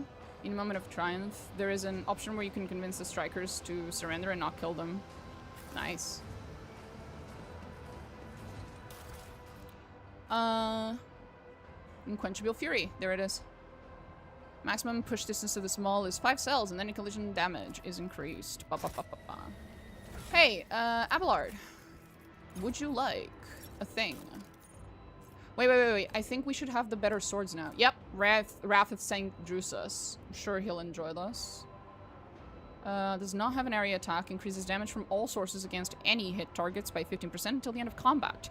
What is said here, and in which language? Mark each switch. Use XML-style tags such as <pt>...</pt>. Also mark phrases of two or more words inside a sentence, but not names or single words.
<en>In a moment of triumph, there is an option where you can convince the strikers to surrender and not kill them. Nice. Unquenchable Fury. There it is. Maximum push distance to the small is 5 cells, and then collision damage is increased. Ba -ba -ba -ba -ba. Hey, Abelard. Would you like a thing? Wait. I think we should have the better swords now. Yep, Wrath of St. Drusus. I'm sure he'll enjoy this. Does not have an area attack. Increases damage from all sources against any hit targets by 15% until the end of combat.</en>